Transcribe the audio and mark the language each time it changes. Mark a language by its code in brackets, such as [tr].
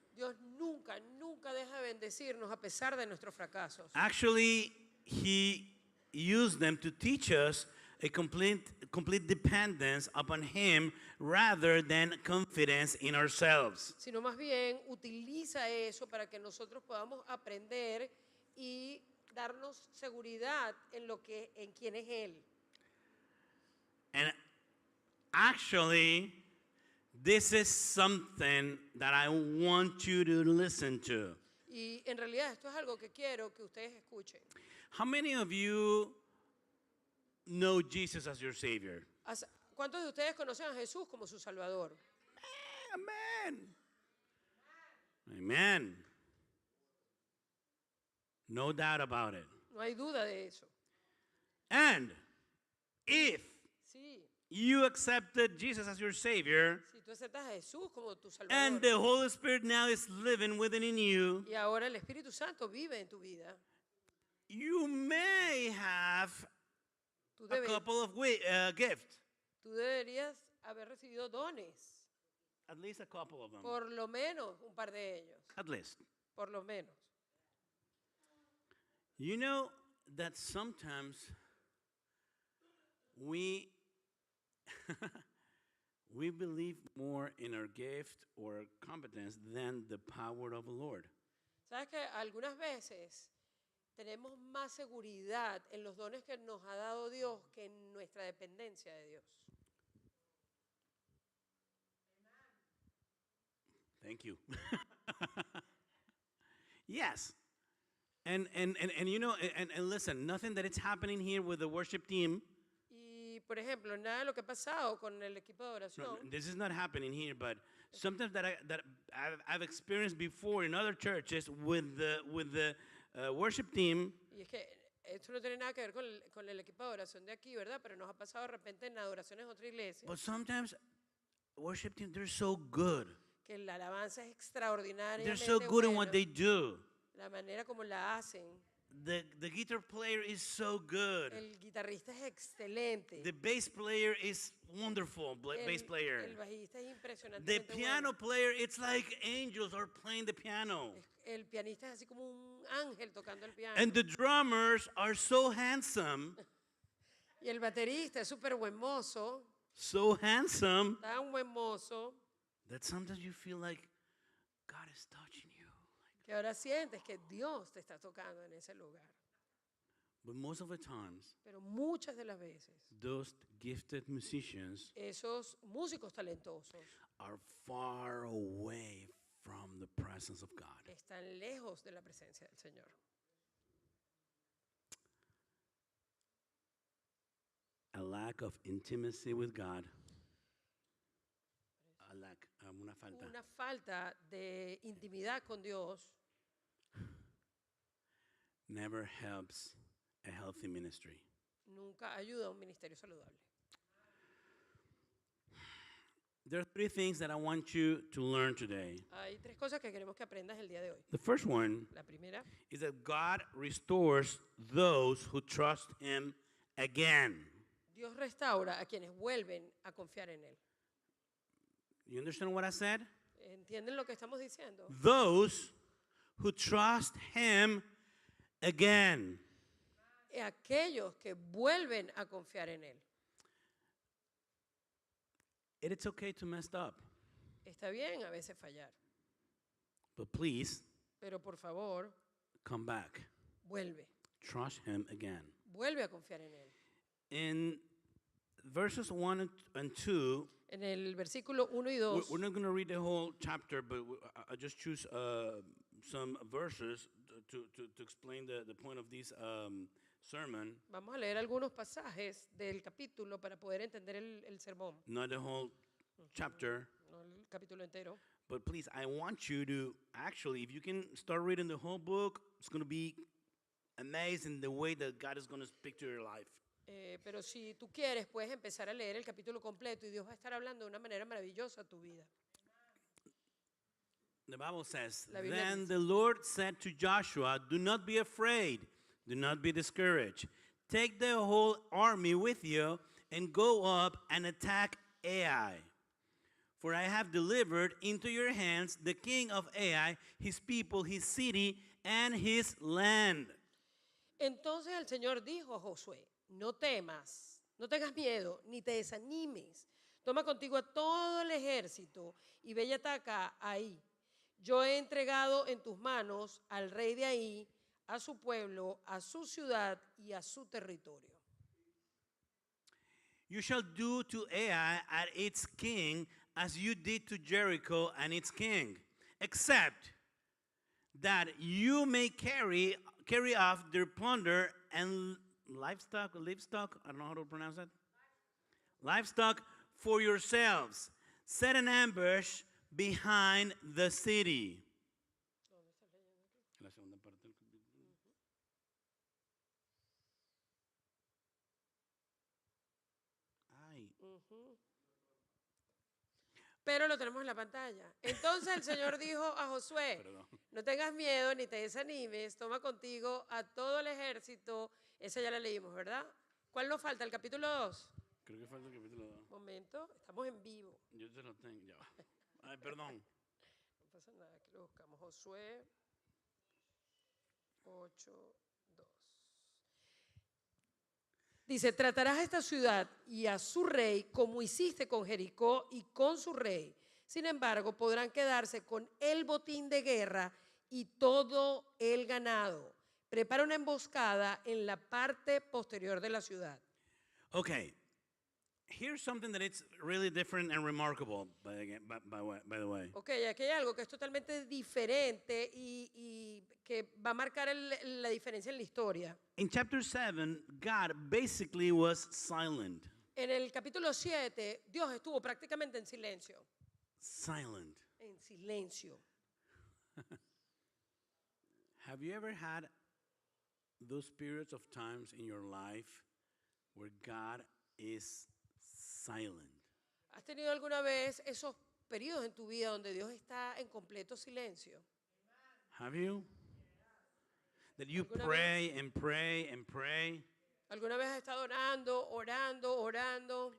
[es] Dios nunca deja de bendecirnos a pesar de nuestros fracasos. [en] Actually, he used them to teach us a complete dependence upon Him rather than confidence in ourselves. [es] sino más bien utiliza eso para que nosotros podamos aprender y darnos seguridad en quién es Él. [en] And actually, this is something that I want you to listen to. [es] Y en realidad esto es algo que quiero que ustedes escuchen. [en] How many of you know Jesus as your Savior? [es] ¿Cuántos de ustedes conocen a Jesús como su Salvador? [en] Amen. Amen. No doubt about it. [es] No hay duda de eso. [en] And if [es] Sí, [en] you accepted Jesus as your Savior, [es] si tú aceptas a Jesús como tu [en] and [es] Salvador [en] the Holy Spirit now is living within in you, [es] y ahora el Espíritu Santo vive en tu vida, [en] you may have [es] tú, [en] a couple of gifts. [es] tú deberías haber recibido dones, [en] At least a couple of them. [es] por lo menos un par de ellos, [en] At least. [es] por lo menos. [en] You know that sometimes we we believe more in our gift or competence than the power of the Lord. [es] ¿Sabes que algunas veces tenemos más seguridad en los dones que nos ha dado Dios que en nuestra dependencia de Dios? [en] Thank you. Yes. And you know, and listen, nothing that is happening here with the worship team, [es] Y, por ejemplo, nada de lo que ha pasado con el equipo de no, oración, [en] this is not happening here, but sometimes that I've experienced before in other churches with the worship team. [es] y es que esto no tiene nada que ver con el equipo de oración de aquí, ¿verdad? Pero nos ha pasado de repente en adoraciones de otra iglesia, [en] But sometimes worship team, they're so good. [es] que la alabanza es extraordinaria. [en] They're so good in what they do. [es] La manera como la hacen. [en] The guitar player is so good. [es] El guitarrista es excelente. [en] The bass player is wonderful, bass player. [es] El bajista es [en] The [es] impresionantemente [en] piano [es] bueno. [en] player, it's like angels are playing the piano. [es] El pianista es así como un ángel tocando el piano. [en] And the drummers are so handsome, [es] Y el baterista es súper buen mozo, [en] so handsome, [es] tan buen mozo, [en] that sometimes you feel like God is touching you. [es] que ahora sientes que Dios te está tocando en ese lugar. [en] But most of the times, [es] Pero muchas de las veces, [en] those gifted musicians [es] esos músicos talentosos [en] are far away from the presence of God. [es] están lejos de la presencia del Señor. [en] A lack of intimacy with God, [es] una falta, Una falta de intimidad con Dios [en] never helps a healthy ministry. [es] nunca ayuda a un ministerio saludable. [en] There are three things that I want you to learn today. [es] Hay tres cosas que queremos que aprendas el día de hoy. [en] The first one [es] La primera [en] is that God restores those who trust Him again. [es] Dios restaura a quienes vuelven a confiar en Él. [en] You understand what I said? [es] ¿Entienden lo que estamos diciendo? [en] Those who trust Him again. [es] Aquellos que vuelven a confiar en Él. [en] It's okay to mess up, [es] Está bien a veces fallar, [en] but please [es] pero por favor, [en] come back. [es] vuelve. [en] Trust Him again. [es] Vuelve a confiar en Él. [en] In verses 1 and 2, [es] En el versículo 1 y 2, [en] we're not going to read the whole chapter, but I just choose some verses to explain the point of this sermon. [es] vamos a leer algunos pasajes del capítulo para poder entender el sermón, [en] Not the whole chapter, [es] no el capítulo entero. [en] but please, I want you to actually, if you can start reading the whole book, it's going to be amazing the way that God is going to speak to your life. [es] Pero si tú quieres, puedes empezar a leer el capítulo completo y Dios va a estar hablando de una manera maravillosa a tu vida. [en] The Bible says, [es] La Biblia [en] then [es] dice. [en] the Lord said to Joshua, do not be afraid, do not be discouraged. Take the whole army with you and go up and attack Ai. For I have delivered into your hands the king of Ai, his people, his city, and his land. [es] Entonces el Señor dijo a Josué, no temas, No tengas miedo, ni te desanimes. Toma contigo a todo el ejército y ve y ataca ahí. Yo he entregado en tus manos al rey de ahí, a su pueblo, a su ciudad y a su territorio. [en] You shall do to Ai and its king as you did to Jericho and its king, except that you may carry off their plunder and livestock, I don't know how to pronounce that. Livestock for yourselves. Set an ambush behind the city. [es] La segunda parte del capítulo. Ay. Pero lo tenemos en la pantalla. Entonces el Señor dijo a Josué, Perdón. no tengas miedo ni te desanimes, toma contigo a todo el ejército. Esa ya la leímos, ¿verdad? ¿Cuál nos falta? ¿El capítulo 2? Creo que falta el capítulo 2. Momento, estamos en vivo. Yo te lo tengo, ya va. Ay, perdón. No pasa nada, aquí lo buscamos. Josué 8, 2. Dice, tratarás a esta ciudad y a su rey como hiciste con Jericó y con su rey. Sin embargo, podrán quedarse con el botín de guerra y todo el ganado. Prepara una emboscada en la parte posterior de la ciudad. [en] Okay. Here's something that it's really different and remarkable, by the way. [es] Ok, aquí hay algo que es totalmente diferente y que va a marcar la diferencia en la historia. [en] In chapter 7, God basically was silent. [es] En el capítulo 7, Dios estuvo prácticamente en silencio. [en] Silent. [es] En silencio. [en] Have you ever had those periods of times in your life where God is silent? [es] ¿Has tenido alguna vez esos periodos en tu vida donde Dios está en completo silencio? [en] Have you? That you [es] ¿Alguna [en] pray and pray and pray, [es] ¿Alguna vez has estado orando, orando, orando